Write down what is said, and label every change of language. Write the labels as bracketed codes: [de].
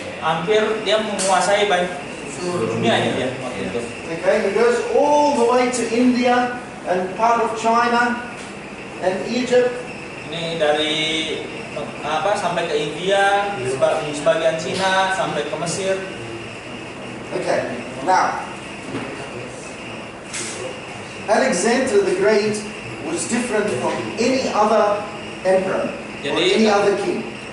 [id] hampir dia menguasai seluruh dunia ini dia waktu itu. [en] Okay, he goes all the way to India and part of China and Egypt. [id] Ini dari sampai ke India, sebagian Cina sampai ke Mesir. [en] Okay, now Alexander the Great was different from any other emperor or any other king.